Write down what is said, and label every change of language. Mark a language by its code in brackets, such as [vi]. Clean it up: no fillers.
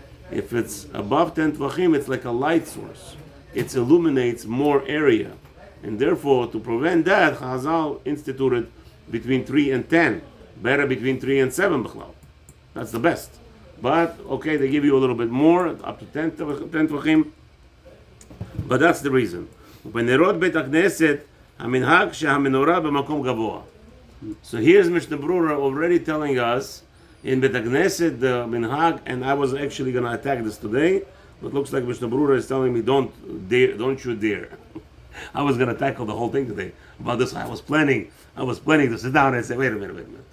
[en] If it's above 10 tvachim, it's like a light source. It illuminates more area. And therefore, to prevent that, Chazal instituted between 3 and 10. Better between 3 and 7 b'chlal. That's the best. But, okay, they give you a little bit more, up to 10 tvachim. But that's the reason. [he] בנרות בית הכנסת, המנהג שהמנורה במקום גבוה. [en] So here's Mishnah Berurah already telling us in Bet Knesset the minhag, and I was actually going to attack this today, but looks like Mishnah Berurah is telling me don't you dare. I was going to tackle the whole thing today about this. I was planning to sit down and say, wait a minute.